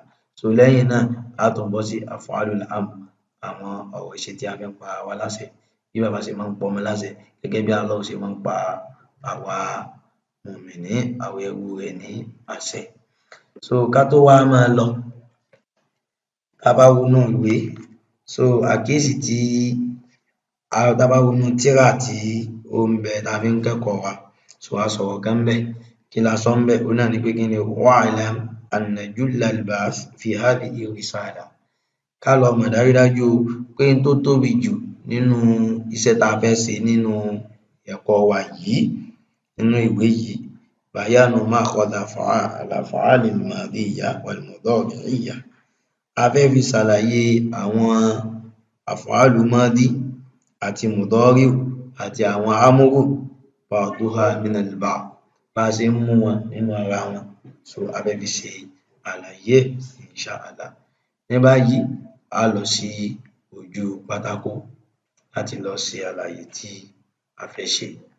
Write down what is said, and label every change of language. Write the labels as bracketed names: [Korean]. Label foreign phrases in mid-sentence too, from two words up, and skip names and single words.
[Yoruba] Lẹ́yìn náà á tún bọ́ sí àfọ̀hálù amr àwọn ọ̀rọ̀ ìṣe tí a fi ń pa wá láṣẹ bí bàbá ṣe máa ń pa ọmọ láṣẹ gẹ́gẹ́ bí Allah ṣe máa ń pa àwa mùmínì àwọn ẹrú rẹ̀ ní àṣẹ. Ká tó wá máa lọ tá a bá wọnú ìwé àkíyèsí tí tá a bá wọnú tírà tí ó ń bẹ tá a fi ń kẹ́kọ̀ọ́ wa a sọ̀rọ̀ kan ńbẹ̀ kí la sọ ńbẹ̀ òun náà ni pé kí ni [Arabic] واعلم أن جل البحث في هذه الرسالة [Yoruba] ká lọ mọ̀ dájúdájú pé n tó tóbi jù nínú iṣẹ́ tá a fẹ́ ṣe nínú ẹ̀kọ́ wa yìí nínú ìwé yìí [Arabic] بيان مأخذ الأفعال الماضية والمضارعية [Yoruba] a fẹ́ fi ṣàlàyé àwọn àfọ̀hálù mádí àti mùdọ́ríù àti àwọn ámúrù [Arabic] بعضها من البعض [Yoruba] bá a ṣe ń mú wọn nínú ara wọn a fẹ́ fi ṣe àlàyé inshallah. Ní báyìí a lọ sí ojú pátákó láti lọ ṣe àlàyé tí a fẹ́ ṣe.